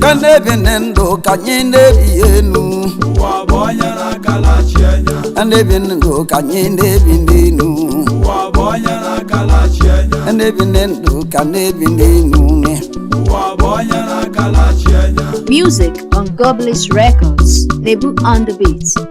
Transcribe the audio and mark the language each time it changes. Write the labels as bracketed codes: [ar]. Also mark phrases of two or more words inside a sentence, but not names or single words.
[ig] Ka na-ebi ndị ndụ ka anyị na-ebi enu. Ụwa bụ onye na-akala chi anya. Ka na-ebi ndị ndụ ka anyị na-ebi ndị enu. Ụwa bụ onye na-akala chi anya. Ka na-ebi ndị ndụ ka na-ebi ndị enu. Ụwa bụ onye na-akala chi anya. [en] Music on Godless Records. Nebu on the beat.